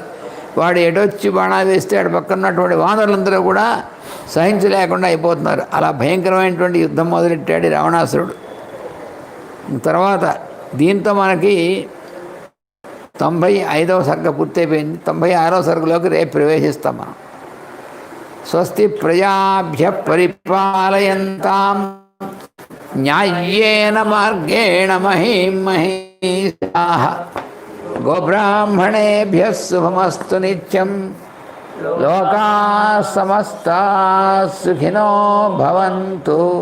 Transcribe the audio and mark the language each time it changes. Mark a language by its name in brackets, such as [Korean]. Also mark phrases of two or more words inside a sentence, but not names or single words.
[Telugu] వాడు ఎటొచ్చి బాణాలు వేస్తే అటు పక్కన ఉన్నటువంటి వానరులందరూ కూడా సహించలేకుండా అయిపోతున్నారు. అలా భయంకరమైనటువంటి యుద్ధం మొదలెట్టాడు రావణాసురుడు. తర్వాత దీంతో మనకి 95వ సర్గ పూర్తయిపోయింది. 96వ సర్గలోకి రేపు ప్రవేశిస్తాం మనం. [Sanskrit] స్వస్తి ప్రజాభ్య పరిపాలయంతాం న్యాయ్యేన మార్గేణ మహీం మహీషాః గోబ్రాహ్మణేభ్యः శుభమస్తు నిత్యం. లోకాः సమస్తాः సుఖినో భవంతు.